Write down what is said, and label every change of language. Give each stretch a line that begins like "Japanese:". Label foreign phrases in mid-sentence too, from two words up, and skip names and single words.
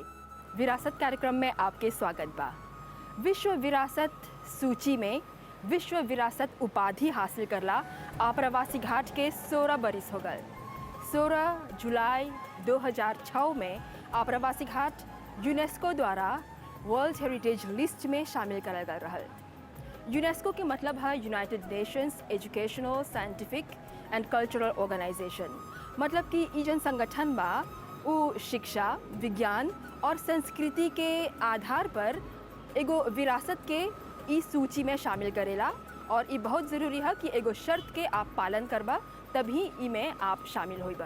Bhojpuri: विरासत कार्यक्रम में आपके स्वागत बा। विश्व विरासत सूची में विश्व विरासत उपाधि हासिल करला आप्रवासी घाट के 16 बरिस हो गए। 16 जुलाई 2006 में आप्रवासी घाट यूनेस्को द्वारा
English: World Heritage List
Bhojpuri: में शामिल करल गल रहल। यूनेस्को के मतलब है यूनाइटेड नेशंस एजुकेशनल साइंटिफिक एंड कल्चरल ऑर्गेनाइजेशन। मतलब कि ई जन संगठन बा उ शिक्षा, विज्ञान और संस्कृति के आधार पर एगो विरासत के ई सूची में शामिल करेला और ई बहुत ज़रूरी है कि एगो शर्त के आप पालन करबा तभी ई में आप शामिल होइबा।